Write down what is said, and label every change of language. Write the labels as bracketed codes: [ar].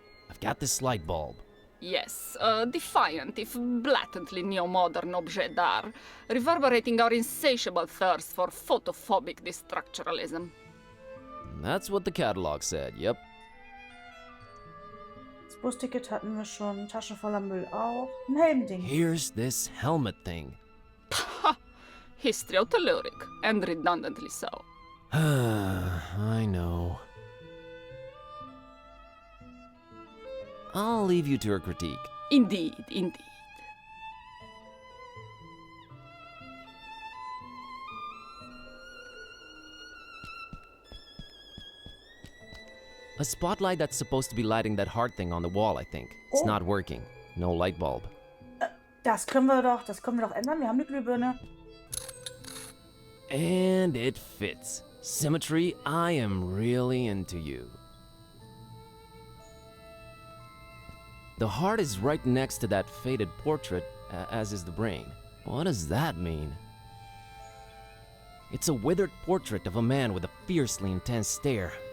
[en] I've got this light bulb. Yes, a defiant, if blatantly neo-modern objet d'art, reverberating our insatiable thirst for photophobic destructuralism. That's what the catalog said, yep. [de] Das Busticket hatten wir schon. Tasche voller Müll auch. Ein Helmding. [en] Here's this helmet thing. Histriotelluric, and redundantly so. I know. I'll leave you to her critique. Indeed, indeed. A spotlight that's supposed to be lighting that heart thing on the wall, I think. It's not working. No light bulb. [de] Das können wir doch ändern. Wir haben eine Glühbirne. [en] And it fits. Symmetry, I am really into you. The heart is right next to that faded portrait, as is the brain. What does that mean? It's a withered portrait of a man with a fiercely intense stare.